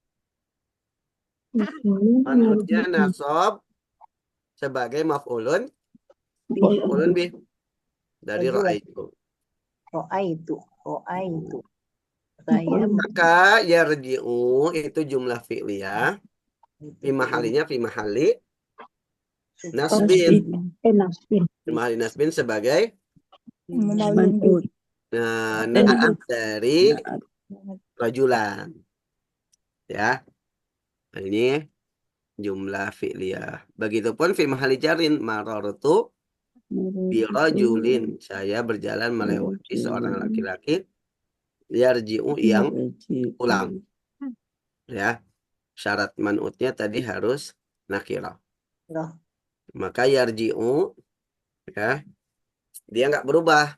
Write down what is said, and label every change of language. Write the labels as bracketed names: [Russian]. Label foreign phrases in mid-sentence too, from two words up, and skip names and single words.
[Indonesian] Man'utnya nasab sebagai [Arabic] مفعولٌ به [Indonesian] dari ro'a itu. Roa itu. Saya Maka yarji'u itu [Arabic] جملة فعلية. في محلّ نصبٍ. في محلّ نصبٍ [Indonesian] sebagai naat dari rajulan. Ya. Nah, ini [Arabic] جملة فعلية. Begitupun في محلّ جرٍّ مررتُ برجلٍ. [Indonesian] Saya berjalan melewati seorang laki-laki. Yarji'u yang pulang. Ya. Syarat man'utnya tadi harus nakirah. Loh. Maka yarji'u ya dia nggak berubah.